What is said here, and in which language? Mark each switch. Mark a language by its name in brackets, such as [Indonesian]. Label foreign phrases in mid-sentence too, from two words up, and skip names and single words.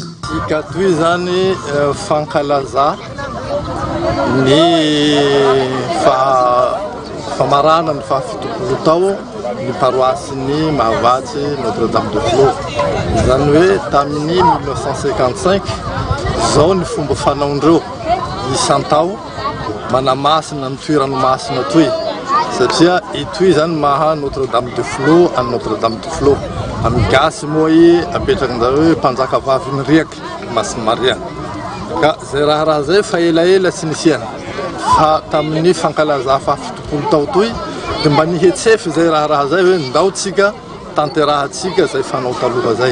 [Malagasy] Ikatoy zany fankalaza ny famarana ny 70 tao ny paroasy ny Mahavatsy Notre Dame des Flots. Zany hoe tamin'ny 1955 zao ny fomba fanaondreo isantao manamasina ny toeranomasina toy satria itoy zany maha Notre Dame des Flots a Notre Dame des Flots amin'ny gasy moa i apetrakan'izao hoe mpanjaka vavy ny riaky Masina Maria. Ka zay raha zay fa elaela tsy nisiana fa tamin'ny fankalaza 70 tao toy dia mba nihetsefy zay raha zay hoe ndao tsika tanterahatsika zay fanao taloha zay.